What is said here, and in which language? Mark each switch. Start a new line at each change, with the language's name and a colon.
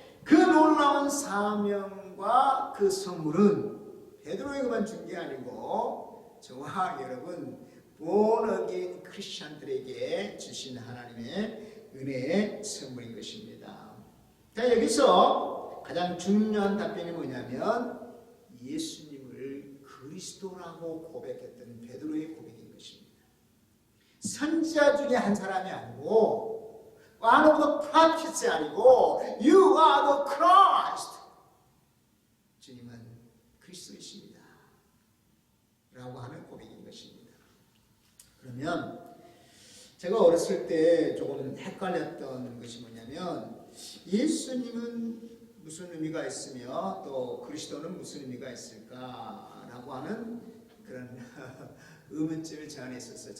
Korean: 그 놀라운 사명과 그 선물은 베드로에게만 준 게 아니고 저와 여러분 본어게인 크리스천들에게 주신 하나님의 은혜의 선물인 것입니다. 자, 여기서 가장 중요한 답변이 뭐냐면 예수님을 그리스도라고 고백했던 베드로의 고백인 것입니다. 선지자 중에 한 사람이 아니고
English: one of the prophets
Korean: 아니고
English: You are the Christ.
Korean: 주님은 그리스도이십니다. 라고 하는 고백인 것입니다. 그러면 제가 어렸을 때 조금 헷갈렸던 것이 뭐냐면 예수님은 무슨 의미가 있으며 또 그리스도는 무슨 의미가 있을까라고 하는 그런 의문점을 제 안에 있었어요.